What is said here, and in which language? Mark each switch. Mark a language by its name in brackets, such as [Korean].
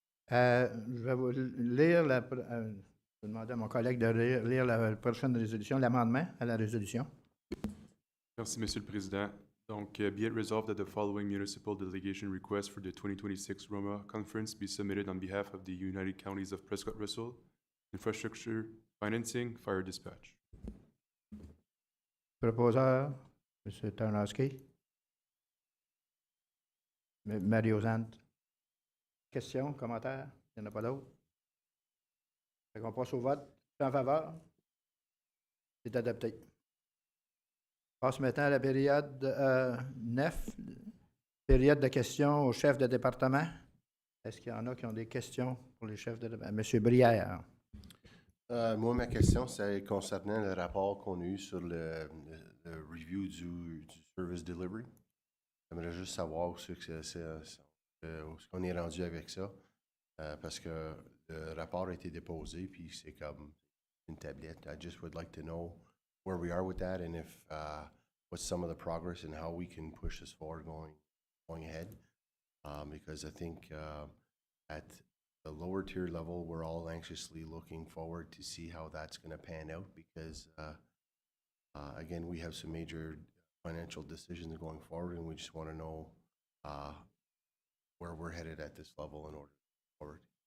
[French] Je vais vous lire, je vais demander à mon collègue de lire la prochaine résolution, l'amendement à la résolution. Merci, Monsieur le Président. [English] Donc, be it resolved that the following municipal delegation request for the 2026 Roma Conference be submitted on behalf of the United Counties of Prescott-Russell, infrastructure, financing, fire dispatch. [French] Proposeur, M. Tarnowski. Marie-Ozanne. Questions, commentaires? Il n'y en a pas d'autres? Fait qu'on passe au vote. En faveur? C'est adopté. On passe maintenant à la période 9, période de questions au chef de département. Est-ce qu'il y en a qui ont des questions pour les chefs de département? Monsieur Brière. Moi, ma question, c'est concernant le rapport qu'on a eu sur le review du [English] service delivery. [French] J'aimerais juste savoir où est-ce qu'on est rendu avec ça, parce que le rapport a été déposé, puis c'est comme une tablette. [English] I just would like to know where we are with that, and if what's some of the progress and how we can push this forward going ahead. Because I think at the lower tier level, we're all anxiously looking forward to see how that's going to pan out, because again, we have some major financial decisions going forward, and we just want to know where we're headed at this level in order forward.